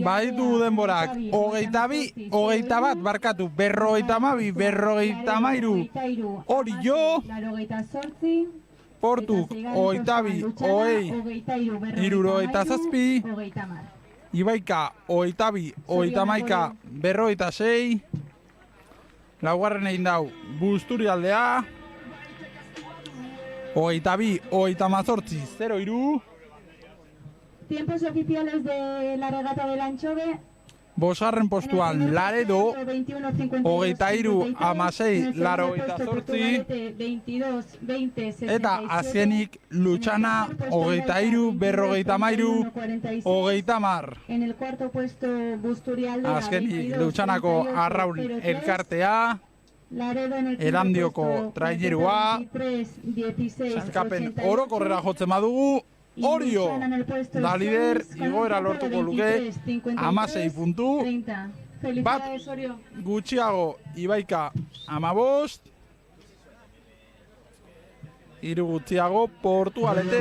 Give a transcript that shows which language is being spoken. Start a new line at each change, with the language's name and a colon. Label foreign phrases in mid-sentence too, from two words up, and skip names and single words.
Basque: Baitu denborak, 22, 21 barkatu, 52, 53, Orio, Portuk, 22, 77, Ibaika, 22, 31, 56, laugarren egin dau Busturialdea, 22, 18, 03,
Spanish: Tiempos oficiales de la regata del Anchove.
Basque: 5. postuan Laredo, 23, 16, 88, eta azkenik Lutxana, 23, 53, 30.
Spanish: En el cuarto puesto Busturialdea.
Basque: Azkenik Lutxanako Arraun elkartea, Erandioko trainerua, sailkapen orokorrera jotzen badugu, Orio, da lider, igoera lortuko luke, 16 puntu, bat gutxiago Ibaika 15, 3 gutxiago Portugalete.